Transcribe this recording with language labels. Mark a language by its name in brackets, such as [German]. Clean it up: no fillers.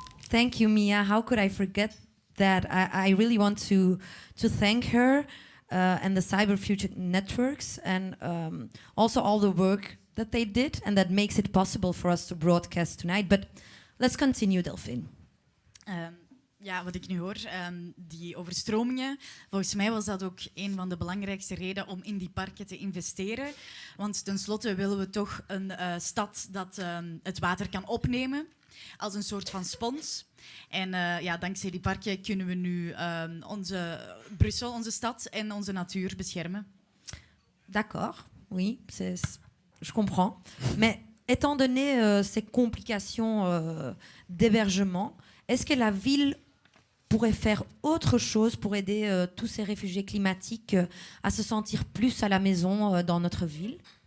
[English] Thank you, Mia. How could I forget that? I really want to thank her and the Cyber Future Networks and also all the work that they did and that makes it possible for us to broadcast tonight. But let's continue, Delphine. [Dutch] Ja, wat ik nu hoor, die overstromingen, volgens mij was dat ook een van de belangrijkste redenen om in die parken te investeren. Want tenslotte willen we toch een stad dat het water kan opnemen als een soort van spons. En dankzij die parken kunnen we nu Brussel, onze stad en onze natuur beschermen. [French] D'accord, oui, je comprends. Mais étant donné ces complications d'hébergement, est-ce que la ville pourrait faire autre chose pour aider tous ces réfugiés climatiques à se sentir plus à la maison dans notre ville?